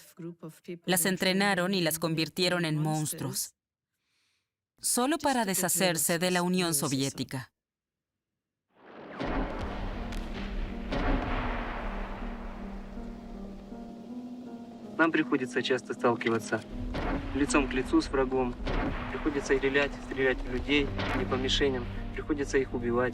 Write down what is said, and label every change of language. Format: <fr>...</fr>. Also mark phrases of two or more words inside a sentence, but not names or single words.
<es>Las entrenaron y las convirtieron en monstruos, solo para deshacerse de la Unión Soviética.</es> <ru>Нам приходится часто сталкиваться лицом к лицу с врагом. Приходится стрелять в людей, не по мишеням. Приходится их убивать.</ru>